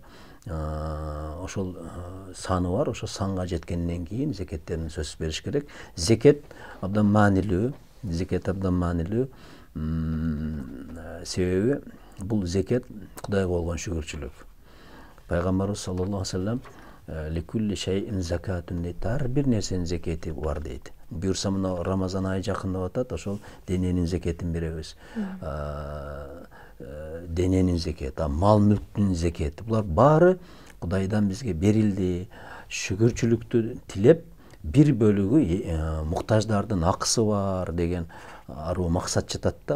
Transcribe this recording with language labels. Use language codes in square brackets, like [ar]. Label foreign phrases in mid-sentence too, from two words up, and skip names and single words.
[ky] Ошол саны бар, ошол санга жеткенден кийин зекеттерин сөзсүз бериш керек. Зекет абдан маанилүү, себеби бул зекет Кудайга болгон шүгүрчүлүк. Пайгамбарыбыз [ar] صلى الله عليه وسلم لكل شيء زكاة [ky] дейт, ар бир нерсенин зекети бар дейт. Буюрса мына Рамазан айы жакындап атат, ошол дененин зекетин беребиз. Дененин зекети, мал мүлктүн зекети, булар баары Кудайдан бизге берилди. Шүгүрчүлүктү тилеп, бир бөлүгү муктаждардын акысы бар деген аруу максат жатат да.